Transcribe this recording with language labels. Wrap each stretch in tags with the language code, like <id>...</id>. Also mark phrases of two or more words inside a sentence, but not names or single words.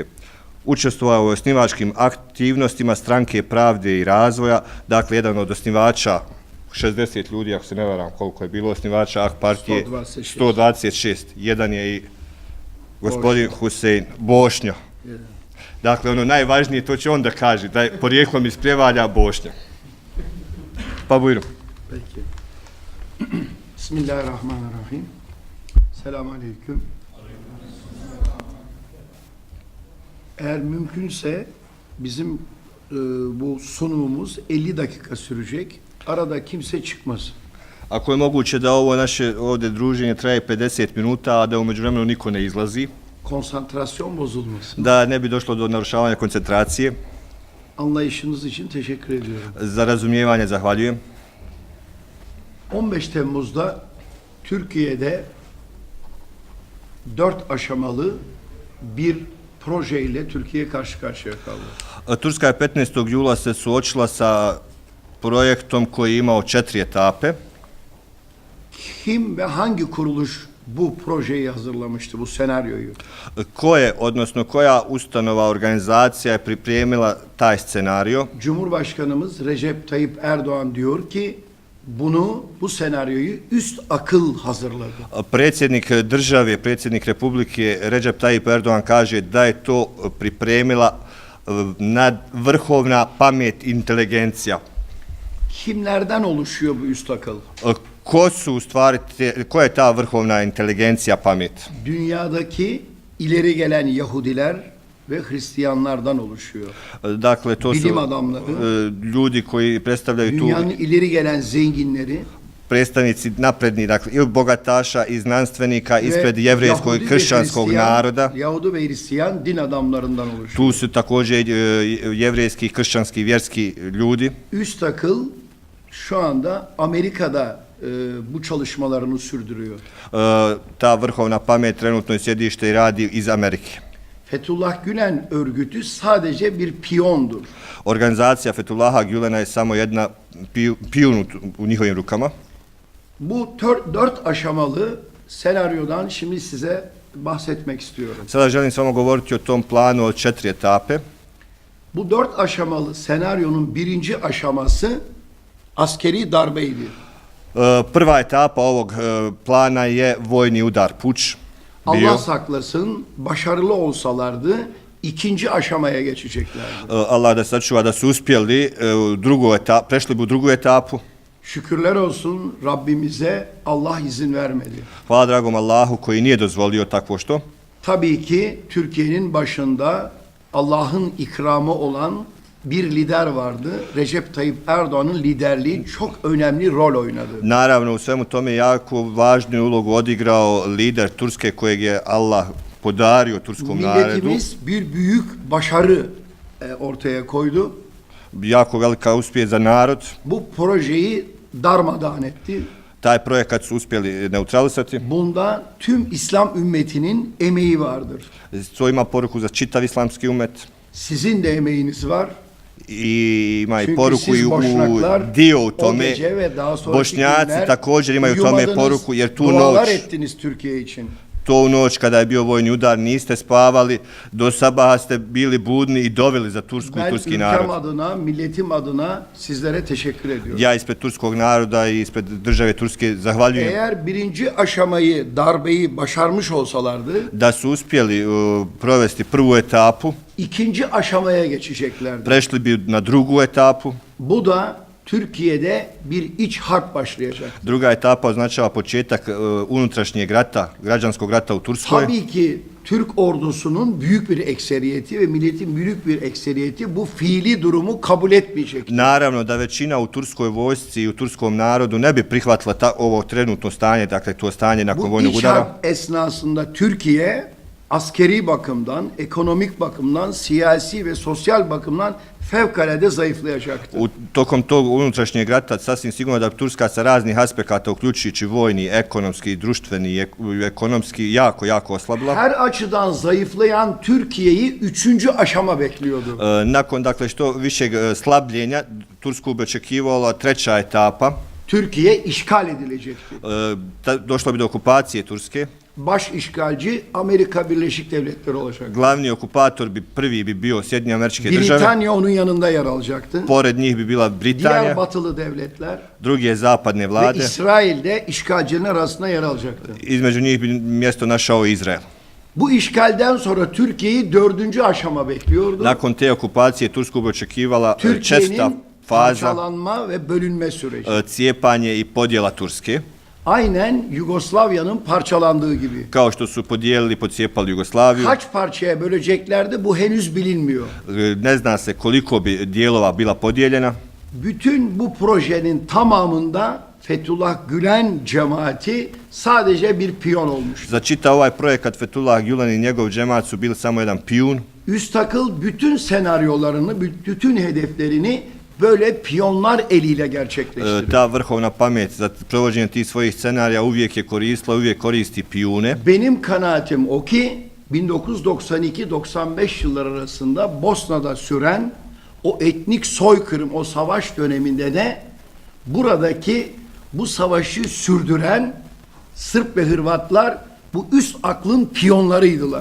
<bs>Učestvovao u osnivačkim aktivnostima Stranke pravde i razvoja, dakle jedan od osnivača, 60 ljudi, ako se ne varam koliko je bilo osnivača AK partije, 126. Jedan je i gospodin Husein Bošnjo. Dakle, ono najvažnije, to će on da kaže, da je porijeklom iz Prijevalja Bošnja. Pa buyurun.</bs> <tr>Peki.</tr> <ar>Bismillahirrahmanirrahim. السلام عليكم.</ar> <tr>Eğer mümkünse bizim bu sunumumuz 50 dakika sürecek. Arada kimse çıkmasın.</tr> <bs>Ako je moguće da ovo naše ovdje druženje traje 50 minuta, a da u međuvremenu niko ne izlazi,</bs> <tr>konsantrasyon bozulmasın.</tr> <bs>Da ne bi došlo do narušavanja koncentracije.</bs> <tr>Anlayışınız için teşekkür ediyorum.</tr> <bs>Za razumijevanje zahvaljujem.</bs> <tr>15 Temmuz'da Türkiye'de 4 aşamalı bir projeyle Türkiye karşı karşıya kaldı.</tr> <bs>Turska je 15. jula se suočila sa projektom koji je imao 4 etape.</bs> <tr>Kim ve hangi kuruluş bu projeyi hazırlamıştı, bu senaryoyu?</tr> <bs>Odnosno koja ustanova, organizacija je pripremila taj scenario?</bs> <tr>Cumhurbaşkanımız Recep Tayyip Erdoğan diyor ki bu senaryoyu üst akıl hazırladı.</tr> <bs>Predsjednik države, predsjednik Republike Recep Tayyip Erdoğan kaže da je to pripremila vrhovna pamet, inteligencija.</bs> <tr>Kimlerden oluşuyor bu üst akıl?</tr> <bs>Ko je ta vrhovna inteligencija, pamet?</bs> <tr>Dünyadaki ileri gelen Yahudiler ve Hristiyanlardan oluşuyor.</tr> <bs>Dakle, to su</bs> <tr>bilim adamları,</tr> <bs>ljudi koji predstavljaju</bs> <tr>dünyanın ileri gelen zenginleri,</tr> <bs>predstavnici napredni, dakle, i bogataša i znanstvenika ispred jevrejskog i kršćanskog naroda.</bs> <tr>Yahudi ve Hristiyan din adamlarından oluşuyor.</tr> <bs>Tu su također jevrejski, kršćanski, vjerski ljudi.</bs> <tr>Üst akıl şu anda Amerika'da bu çalışmalarını sürdürüyor.</tr> <bs>Ta vrhovna pamet trenutno je sjedište i radi iz Amerike.</bs> <tr>Fethullah Gülen örgütü sadece bir piyondur.</tr> <bs>Organizacija Fethullaha Gülen'a je samo jedna pijun u njihovim rukama.</bs> <tr>Bu 4 aşamalı senaryodan şimdi size bahsetmek istiyorum.</tr> <bs>Sada želim samo govoriti o tom planu od 4 etape.</bs> <tr>Bu 4 aşamalı senaryonun birinci aşaması askeri darbeydi.</tr> <bs>Prva etapa ovog plana je vojni udar, puč.</bs> <tr>Allah saklasın, başarılı olsalardı ikinci aşamaya geçeceklerdi.</tr> <bs>Allah da sačuva da su uspjeli prešli bu drugu etapu.</bs> <tr>Şükürler olsun Rabbimize, Allah izin vermedi.</tr> <bs>Hvala dragom Allahu koji nije dozvolio takvo što.</bs> <tr>Tabii ki Türkiye'nin başında Allah'ın ikramı olan bir lider vardı. Recep Tayyip Erdoğan'ın liderliği çok önemli rol oynadı.</tr> <bs>Naravno, u svemu tome jako važnu ulogu odigrao lider Turske kojeg je Allah podario turskom narodu.</bs> <tr>Milletimiz bir büyük başarı ortaya koydu.</tr> <bs>Jako velika uspjeh za narod.</bs> <tr>Bu projeyi darmadağın etti.</tr> <bs>Taj projekat su uspjeli neutralisati.</bs> <tr>Bunda tüm İslam ümmetinin emeği vardır.</tr> <bs>To ima poruku za čitav islamski umet.</bs> <tr>Sizin de emeğiniz var.</tr> <bs>I ima i poruku i dio u tome. Bošnjaci također imaju u tome poruku, jer tu noć, tu noć kada je bio vojni udar niste spavali, do sabaha ste bili budni i doveli za Tursku i turski narod.</bs> <tr>Ben ülkem adına, milletim adına sizlere teşekkür ediyorum.</tr> <bs>Ja ispred turskog naroda i ispred države Turske zahvaljujem.</bs> <tr>Eğer birinci aşamayı, darbeyi başarmış olsalardı,</tr> <bs>da su uspjeli provesti prvu etapu,</bs> <tr>ikinci aşamaya geçeceklerdi.</tr> <bs>Prešli bi na drugu etapu.</bs> <tr>Bu da Türkiye'de bir iç harp başlayacak.</tr> <bs>Druga etapa označava početak unutrašnjeg rata, građanskog rata u Turskoj.</bs> <tr>Tabii ki Türk ordusunun büyük bir ekseriyeti ve milletin büyük bir ekseriyeti bu fiili durumu kabul etmeyecek.</tr> <bs>Naravno da većina u turskoj vojsci i u turskom narodu ne bi prihvatila ovo trenutno stanje, dakle to stanje nakon</bs> <tr>Bu</tr> <bs>vojnog</bs> <tr>iç</tr> <bs>udara.</bs> <tr>harp esnasında Türkiye askeri bakımdan, ekonomik bakımdan, siyasi ve sosyal bakımdan fevkalade zayıflayacaktır.</tr> <bs>Tokom tog unutrašnjeg rata sasvim sigurno da Turska sa raznih aspekata, uključujući vojni, ekonomski, društveni, ekonomski, jako oslabila.</bs> <tr>Her açıdan zayıflayan Türkiye'yi 3. aşama bekliyordu.</tr> <bs>Nakon, dakle, što višeg slabljenja, Tursku bi očekivala treća etapa.</bs> <tr>Türkiye işgal edilecekti.</tr> <bs>Došlo bi do okupacije Turske.</bs> <tr>Baş işgalci Amerika Birleşik Devletleri olacak.</tr> <bs>Glavni okupator prvi bi bio Sjedinjene Američke Države.</bs> <tr>Britanya onun yanında yer alacaktı.</tr> <bs>Pored njih bi bila</bs> <tr>Diğer</tr> <bs>Britanija,</bs> <tr>batılı devletler</tr> <bs>druge zapadne</bs> <tr>ve</tr> <bs>vlade.</bs> <tr>İsrail de işgalcilerin arasında yer alacaktı.</tr> <bs>Između njih bi mjesto našao Izrael.</bs> <tr>Bu işgalden sonra Türkiye'yi 4. aşama bekliyordu.</tr> <bs>Nakon te okupacije Tursku bi očekivala česta</bs> <tr>Türkiye'nin</tr> <bs>faza,</bs> <tr>parçalanma ve bölünme süreci.</tr> <bs>cijepanje i podjela Turske,</bs> <tr>Aynen Yugoslavya'nın parçalandığı gibi.</tr> <bs>kao što su podijelili, pocijepali Jugoslaviju.</bs> <tr>Kaç parçaya böleceklerdi bu henüz bilinmiyor.</tr> <bs>Ne zna se koliko bi dijelova bila podijeljena.</bs> <tr>Bütün bu projenin tamamında Fethullah Gülen cemaati sadece bir piyon olmuş.</tr> <bs>Za čitav ovaj projekat Fethullah Gülen i njegov džemat su bili samo jedan pijun.</bs> <tr>Üstakıl bütün senaryolarını, bütün hedeflerini böyle piyonlar eliyle gerçekleştirdi.</tr> <bs>Ta vrhovna pamet za provođenje tih svojih scenarija uvijek je koristila, uvijek koristi pijune.</bs> <tr>Benim kanaatim o ki 1992-95 yılları arasında Bosna'da süren o etnik soykırım, o savaş döneminde de buradaki bu savaşı sürdüren Sırp ve Hırvatlar bu üst aklın piyonlarıydılar.</tr>